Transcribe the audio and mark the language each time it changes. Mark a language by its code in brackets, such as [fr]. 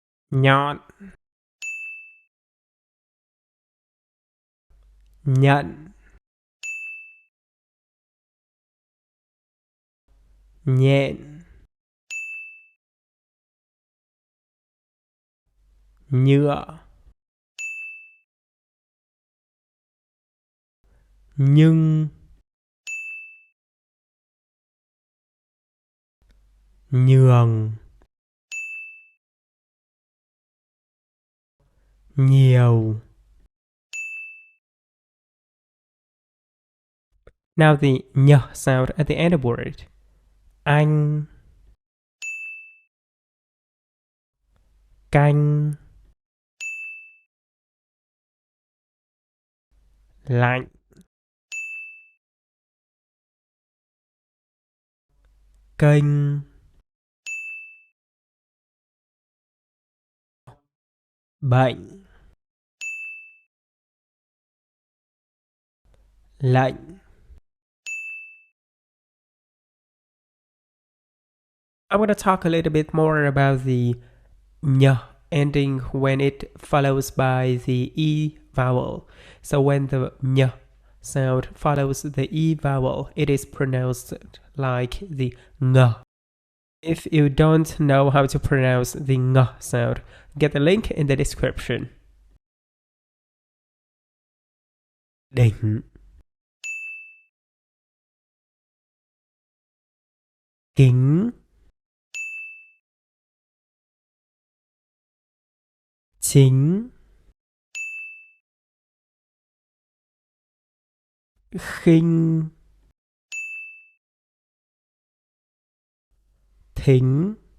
[vi] nhọn, nhận, nhện, nhựa, nhưng, nhường, nhiều. [en] Now the nh sound at the end of word. [vi] Anh, canh, lạnh, kênh, bệnh, lệnh. [en] I'm going to talk a little bit more about the nh ending when it follows by the e vowel. So when the nh sound follows the e vowel, it is pronounced like the ng. If you don't know how to pronounce the ng sound, get the link in the description. [vi] Đỉnh, kính, chính, khinh, thính,